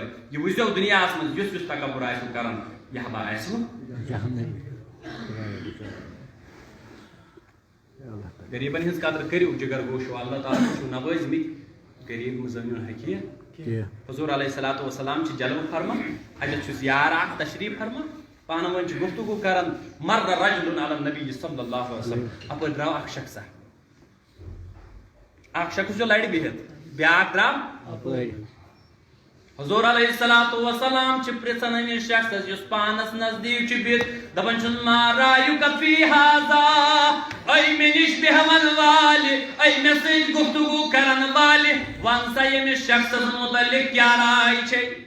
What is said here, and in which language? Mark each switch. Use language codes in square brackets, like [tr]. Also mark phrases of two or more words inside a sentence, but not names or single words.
[ks] یہ وٕچھزیو دنیاہس منٛز یُس یُس تکبر آسِوٕ کران یہِ ہبا آسِوٕ غریبن ہٕنٛز قدر کٔرِو. جگر گوشو اللہ تعالیٰ چھُو نوٲزمٕتۍ غریب مزمین حقیٖق. حضور [ar] علیہ الصلوۃ والسلام [ks] چھِ جلوٕ فرمان، اَتٮ۪تھ چھُس یار اکھ تشریف فرمان، پانہٕ ؤنۍ چھِ گفتگو کران. [ar] مر رجل علی النبی صلی اللہ علیہ وسلم، [ks] اپٲرۍ درٛاو اکھ شخصا، اکھ شخص چھُ لرِ بِہِتھ، بیٛاکھ درٛاو اپٲرۍ. حضور [ar] علیہ الصلوۃ والسلام [ks] چھِ پرژھان أمِس شخصس یُس پانس نزدیٖک چھُ بِہِتھ، دپان چھُس [ar] ما رایُک فی ہذا، [ks] اے مےٚ نِش بیہوان والہِ، اے مےٚ سۭتۍ گفتگو کرن والہِ، ون سا ییٚمِس شخصس متعلق کیٛاہ راے چھے؟